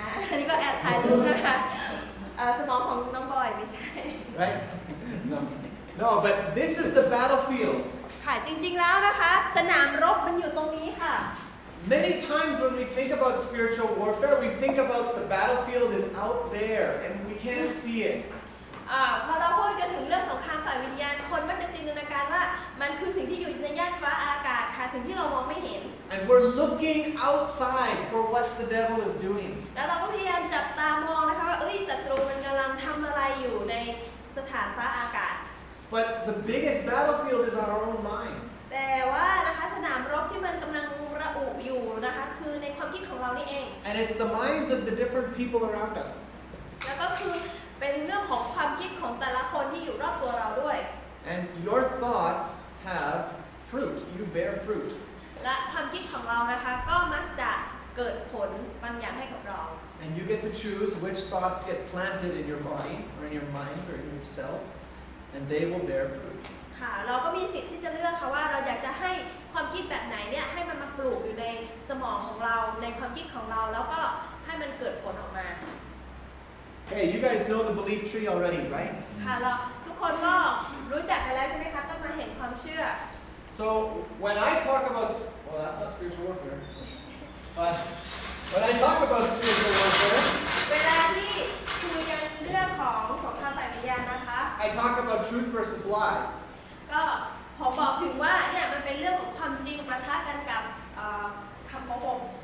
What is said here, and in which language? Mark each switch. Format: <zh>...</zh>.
<th>อันนี้ก็แอบถ่ายรูปนะคะสมองของน้องบอยไม่ใช่</th> <en>Right? No, but this is the battlefield.</en> <th>ค่ะจริงๆแล้วนะคะสนามรบมันอยู่ตรงนี้ค่ะ</th> <en>Many times when we think about spiritual warfare, we think about the battlefield is out there and we can't see it.</en> <th>พอเราพูดกันถึงเรื่องสงครามฝ่ายวิญญาณคนมักจะจินตนาการว่ามันคือสิ่งที่อยู่ในย่านฟ้าอากาศค่ะสิ่งที่เรามองไม่เห็น</th> <en>And we're looking outside for what the devil is doing.</en> <th>แล้วเราก็พยายามจับตามองนะคะว่าศัตรูมันกำลังทำอะไรอยู่ในสถานฟ้าอากาศ</th> <en>But the biggest battlefield is our own minds.</en> <th>แต่ว่านะคะสนามรบที่มันกำลังระอุอยู่นะคะคือในความคิดของเรานี่เอง</th> <en>And it's the minds of the different people around us.</en> <th>แล้วก็คือเป็นเรื่องของความคิดของแต่ละคนที่อยู่รอบตัวเราด้วย</th> <en>And your thoughts have fruit. You bear fruit.</en> <th>และความคิดของเรานะคะก็มักจะเกิดผลบางอย่างให้กับเรา</th> <en>And you get to choose which thoughts get planted in your body or in your mind or in yourself. And they will bear fruit.</en> <th>ค่ะเราก็มีสิทธิ์ที่จะเลือกค่ะว่าเราอยากจะให้ความคิดแบบไหนเนี่ยให้มันมาปลูกอยู่ในสมองของเราในความคิดของเราแล้วก็ให้มันเกิดผลออกมา</th> <en>Hey, you guys know the belief tree already, right?</en> <th>ค่ะเราทุกคนก็รู้จักกันแล้วใช่ไหมคะต้นไม้แห่งความเชื่อ</th> <en>So when I talk about, well, that's not spiritual warfare. But when I talk about spiritual warfare,</en> <th>เวลาที่คุยกันเรื่องของสงครามฝ่ายวิญญาณนะคะ</th> <en>I talk about truth versus lies.</en> <th>ก็ผมบอกถึงว่าเนี่ยมันเป็นเรื่องของความจริงประทะกันกับคำโกหก</th>